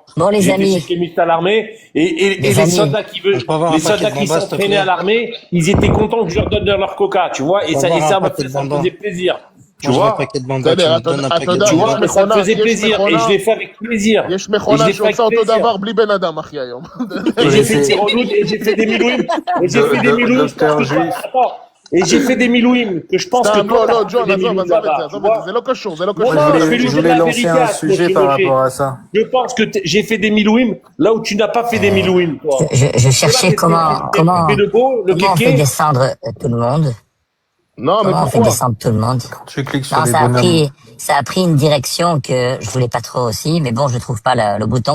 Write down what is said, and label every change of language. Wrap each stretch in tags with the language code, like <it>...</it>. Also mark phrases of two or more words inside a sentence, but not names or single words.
<fr>Bon, les J'ai été amis, chékémiste à l'armée et Les les amis. soldats qui veulent, On peut avoir un les soldats paquet de qui bonbons, s'il te s'entraînaient plaît. à l'armée, ils étaient contents que je leur donne de leur coca, tu vois, et On ça, peut avoir un ça me paquet de ça me bonbons. faisait plaisir. Tu Moi, je veux un vois, paquet de bambas, tu me donnes un paquet de attends, tu bambas. vois, ça me faisait plaisir et je l'ai fait avec plaisir.</fr> <he>יש</he> <fr>Et je l'ai</fr> <he>מכונה</he> <fr>fait avec</fr> <he>שעושה אותו</he> <fr>plaisir.</fr> <he>דבר בלי בן אדם, אחי, היום.</he> <fr>Et j'ai fait des tiroloudes et j'ai fait des milouim. Et j'ai fait des milouim. Attends. Et j'ai fait des milouim que je pense que</fr> <he>סתם,</he> <fr>toi,</fr> <he>לא,</he> <fr>t'as</fr> <he>ג'ון,</he> <fr>fait des</fr> <he>עזוב,</he> <fr>milouim</fr> <he>עזוב את זה,</he> <fr>là-bas, tu</fr> <he>עזוב</he> <fr>vois.</fr> <he>את זה, זה לא קשור, זה לא</he> <fr>Bon,</fr> <he>קשור.</he> <fr>non, זה- je vais lui Je dire voulais la lancer vérité un à sujet par rapport à ça. Je pense que j'ai fait des milouim là où tu n'as pas fait des milouim, toi. je cherchais comment Tu fais le beau, le on fait kéké. descendre tout le monde. Non, mais Comment on fait pourquoi? descendre tout le monde? Tu cliques sur Non, les bonhommes. ça a pris une direction que je voulais pas trop aussi, mais bon, je trouve pas le bouton.</fr>